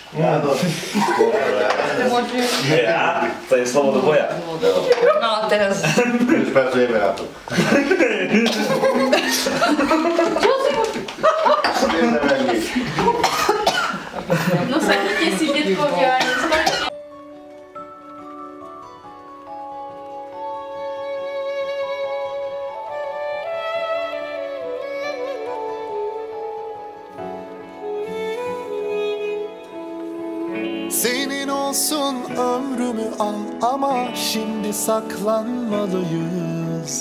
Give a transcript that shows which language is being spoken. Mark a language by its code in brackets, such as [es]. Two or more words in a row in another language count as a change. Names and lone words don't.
[sk] Ja? To je slovo do boja. No teraz. Už pracujeme na to. Čo si mu? No sadnite si, detkovia, nespajte. [tr] Senin olsun ömrümü al ama şimdi saklanmalıyız.